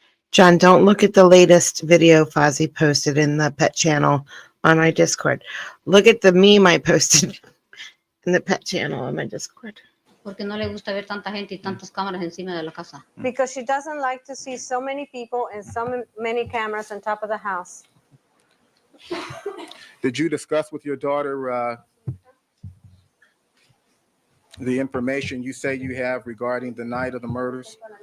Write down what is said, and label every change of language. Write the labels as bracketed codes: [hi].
[en] John, don't look at the latest video Fozzie posted in the pet channel on my Discord. Look at the meme I posted in the pet channel on my Discord. [es] Porque no le gusta ver tanta gente y tantas cámaras encima de la casa. [en] Because she doesn't like to see so many people and so many cameras on top of the house. Did you discuss with your daughter the information you say you have regarding the night of the murders?